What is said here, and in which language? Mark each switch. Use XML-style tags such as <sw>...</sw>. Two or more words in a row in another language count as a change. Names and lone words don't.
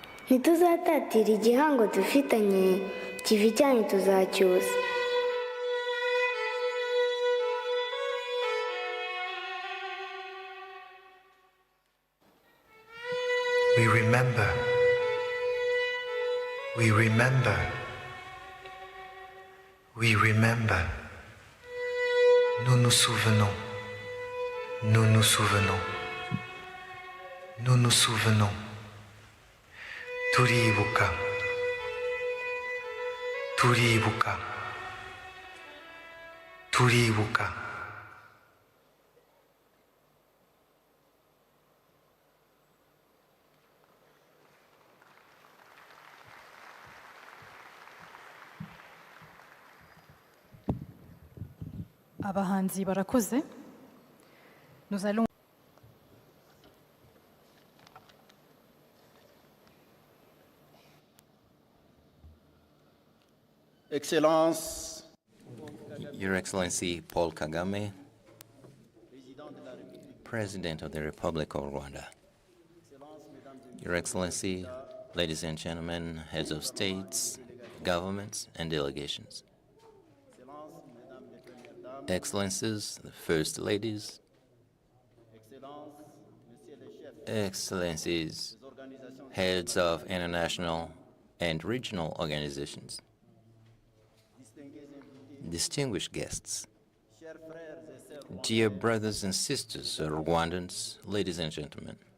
<rw>ntituzatatira igihango dufitanye kivi cyanyu tuzacyusa.</rw> <en>We remember. We remember. We remember.</en> <fr>Nous nous souvenons. Nous nous souvenons. Nous nous souvenons.</fr> <rw>Turibuka. Turibuka. Turibuka. Abahanzi barakoze.</rw> <fr>Nous allons</fr> <en>Excellence, Your Excellency Paul Kagame, President of the Republic of Rwanda. Your Excellency, ladies and gentlemen, heads of states, governments, and delegations. Excellencies, the First Ladies, Excellencies, heads of international and regional organizations, distinguished guests, dear brothers and sisters, Rwandans, ladies and gentlemen.</en>